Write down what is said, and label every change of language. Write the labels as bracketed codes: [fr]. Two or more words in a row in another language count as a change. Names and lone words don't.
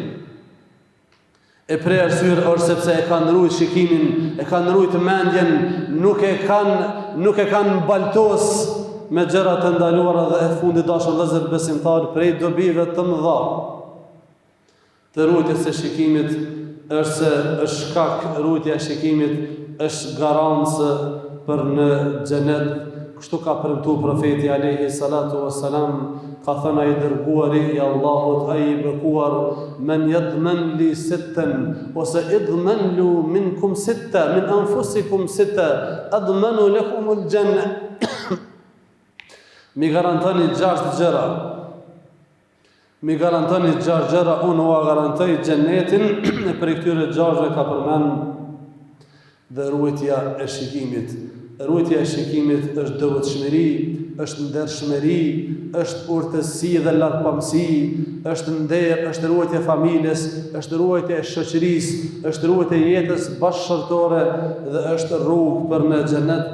[sq] E prej arsyeve është sepse e kanë ruajtur shikimin, e kanë ruajtur mendjen, nuk e kanë baltos me gjëra të ndaluara dhe e fundit dashur vëllezër besimtar prej dobive të mëdha të ruajtjes së shikimit është se është shkak, ruajtja e shikimit është garancë për në xhenet. Kështu ka premtuar profeti [ar] عليه الصلاة والسلام, [sq] ka thënë ai dërguari i Allahut, ai i bekuar, [ar] من يضمن لي ستا [sq] ose [ar] اضمنوا لي منكم ستا من أنفسكم ستا أضمن لكم الجنة. [sq] Mi garantoni 6 gjëra. Mi garantoni 6 gjëra, unë ua garantoj xhenetin. E për këtyre 6 ka përmend dhe ruajtja e shikimit. Ruajtja e shikimit është devotshmëri, është ndershmëri, është urtësi dhe larpamësi, është nder, është ruajtja e familjes, është ruajtja e shoqërisë, është ruajtja e jetës bashkëshortore dhe është rrugë për në xhenet.